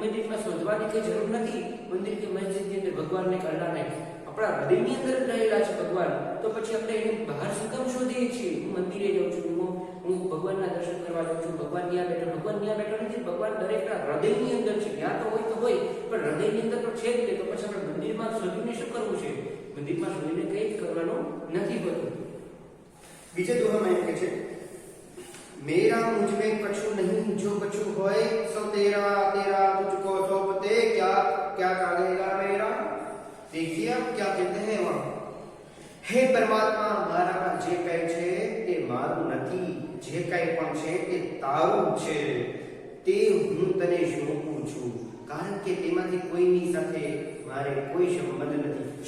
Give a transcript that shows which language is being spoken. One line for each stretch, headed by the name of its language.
Gujarati: મંદિર મસ્જિદમાં શોધવાની કઈ જરૂર નથી. મંદિર કે મસ્જિદની અંદર ભગવાનને કરવાને આપણા હૃદયની અંદર રહેલા છે ભગવાન. તો પછી આપણે એને બહાર શું કામ શોધીએ છીએ? હું મંદિરે જાઉં છું, હું ભગવાનના દર્શન કરવા જાઉં છું, ભગવાન ત્યાં બેઠો. ભગવાન ત્યાં બેઠો નથી, ભગવાન દરેકના હૃદયની અંદર છે. ત્યાં તો હોય, પણ હૃદયની અંદર તો છે જ નહીં. તો પછી આપણે મંદિરમાં શોધીને શું કરવું છે? મંદિરમાં શોધીને કંઈ જ કરવાનું નથી હોતું.
Hindi: બીજા દોહામાં એમ કહે છે, મેરા મુझ में कछु नहीं, जो कछु होए सो तेरा, तेरा तुझको सौंपते, क्या क्या करेगा मेरा. देखिए आप क्या कहते हैं वहां,
Gujarati: હે પરમાત્મા, મારામાં જે કંઈ છે તે મારું નથી, જે કંઈ પણ છે તે તારું છે, તે હું તને સોંપું છું, કારણ કે તેમાંથી કોઈની સાથે મારે કોઈ સંબંધ નથી.